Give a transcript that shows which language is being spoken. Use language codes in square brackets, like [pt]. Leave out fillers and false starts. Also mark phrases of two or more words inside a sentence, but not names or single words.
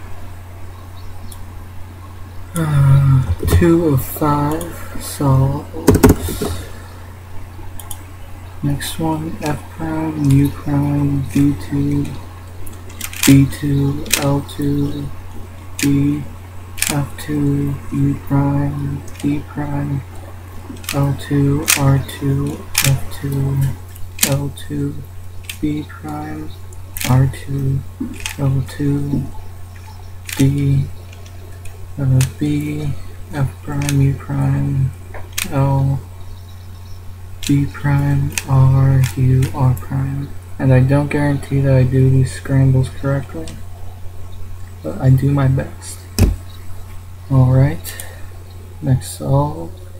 [en] 2 of 5 solves. Next one, F prime, U prime, B2, B2, L2, B, F2, U prime, D prime, L2, R2, F2, L2, B prime, R2, L2, D, B, F prime, U prime, L, B prime, R, U, R prime. And I don't guarantee that I do these scrambles correctly, but I do my best. Alright, next solve.